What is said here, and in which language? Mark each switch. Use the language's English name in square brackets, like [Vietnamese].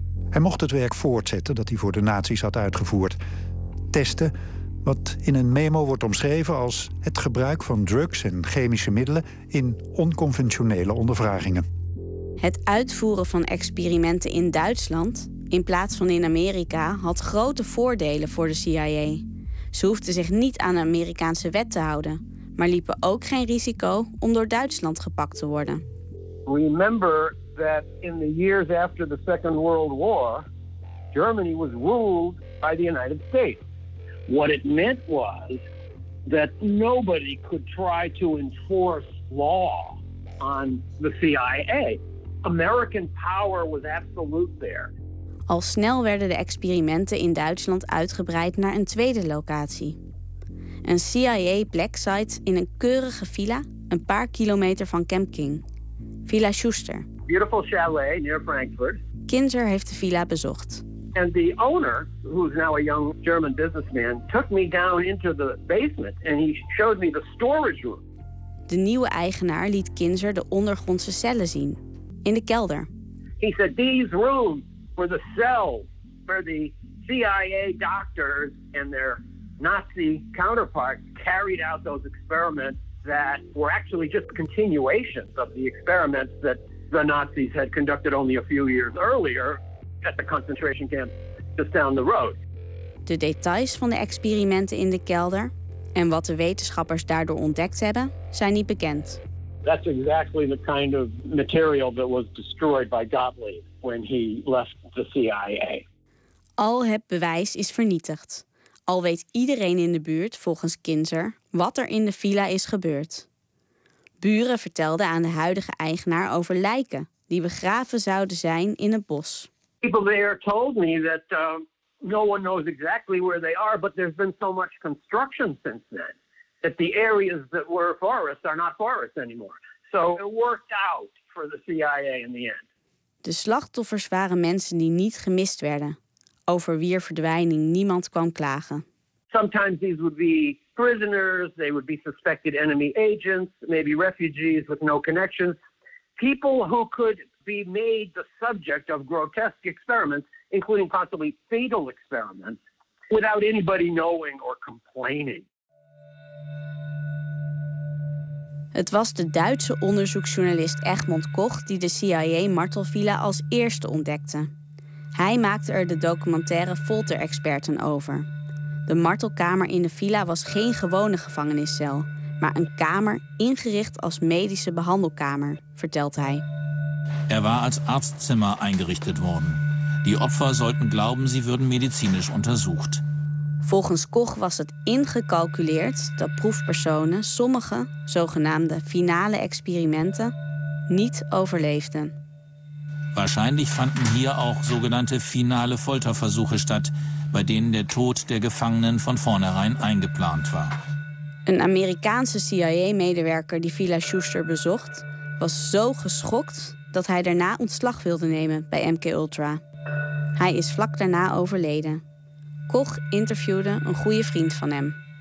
[Dutch] Hij mocht het werk voortzetten dat hij voor de nazi's had uitgevoerd. Testen, wat in een memo wordt omschreven als het gebruik van drugs en chemische middelen in onconventionele ondervragingen. Het uitvoeren van experimenten in Duitsland in plaats van in Amerika had grote voordelen voor de CIA. Ze hoefden zich niet aan de Amerikaanse wet te houden, maar liepen ook geen risico om door Duitsland gepakt te worden. [English] Remember that in the years after the Second World War, Germany was ruled by the United States. What it meant was that nobody could try to enforce law on the CIA. American power was absolute there. [Dutch] Al snel werden de experimenten in Duitsland uitgebreid naar een tweede locatie. Een CIA black site in een keurige villa een paar kilometer van Camp King. Villa Schuster. [English] Beautiful chalet near Frankfurt. [Dutch] Kinzer heeft de villa bezocht. [English] And the owner, who is now a young German businessman, took me down into the basement and he showed me the storage room. [Dutch] De nieuwe eigenaar liet Kinzer de ondergrondse cellen zien, in de kelder. [English] He said these rooms were the cells for the CIA doctors and their Nazi counterparts carried out those experiments that were actually just continuations of the experiments that the Nazis had conducted only a few years earlier at the concentration camp just down the road. [Dutch] De details van de experimenten in de kelder en wat de wetenschappers daardoor ontdekt hebben, zijn niet bekend. [English] That's exactly the kind of material that was destroyed by Gottlieb when he left the CIA. [Dutch] Al het bewijs is vernietigd. Al weet iedereen in de buurt, volgens Kinzer, wat er in de villa is gebeurd. Buren vertelden aan de huidige eigenaar over lijken die begraven zouden zijn in het bos. [English] People there told me that no one knows exactly where they are, but there's been so much construction since then that the areas that were forests are not forests anymore. So it worked out for the CIA in the end. [Dutch] De slachtoffers waren mensen die niet gemist werden. Over wier verdwijning niemand kwam klagen. [English] Sometimes these would be prisoners, they would be suspected enemy agents, maybe refugees with no connections. People who could be made the subject of grotesque experiments, including possibly fatal experiments, without anybody knowing or complaining. [Dutch] Het was de Duitse onderzoeksjournalist Egmond Koch die de CIA-martelvilla als eerste ontdekte. Hij maakte er de documentaire Folter-experten over. De martelkamer in de villa was geen gewone gevangeniscel, maar een kamer ingericht als medische behandelkamer, vertelt hij. [German] Er war als Arztzimmer eingerichtet worden. Die Opfer sollten glauben, sie würden medizinisch untersucht. [Dutch] Volgens Koch was het ingecalculeerd dat proefpersonen sommige zogenaamde finale experimenten niet overleefden. [German] Wahrscheinlich fanden hier auch sogenannte finale Folterversuche statt, bei denen der Tod der Gefangenen von vornherein eingeplant war. [Dutch] Een Amerikaanse CIA-medewerker die Villa Schuster bezocht, was zo geschokt dat hij daarna ontslag wilde nemen bij MKUltra. Hij is vlak daarna overleden. Koch interviewde een goede vriend van hem.